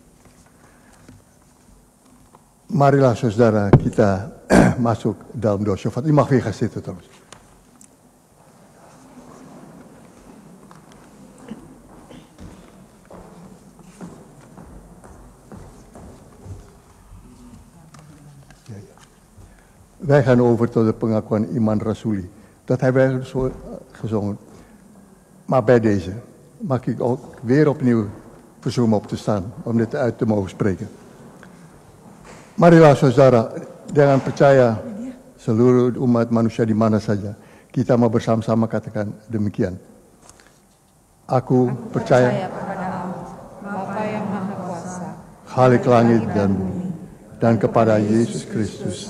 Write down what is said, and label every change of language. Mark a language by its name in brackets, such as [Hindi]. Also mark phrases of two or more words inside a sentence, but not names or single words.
[Indonesian] Marilah saudara kita masuk dalam doa syafaat. [Dutch] U mag weer gaan zitten trouwens. Wij gaan over tot de [Indonesian] pengakuan iman rasuli. [Dutch] Dat hebben wij zo gezongen. Maar bij deze mag ik ook weer opnieuw verzoeken op te staan om dit uit te mogen spreken. [Indonesian] Marilah saudara, dengan percaya seluruh umat manusia di mana saja, kita mau bersama-sama katakan demikian. Aku percaya kepada Allah, Bapa yang Maha Kuasa, Khalik langit dan bumi, dan kepada Yesus Kristus,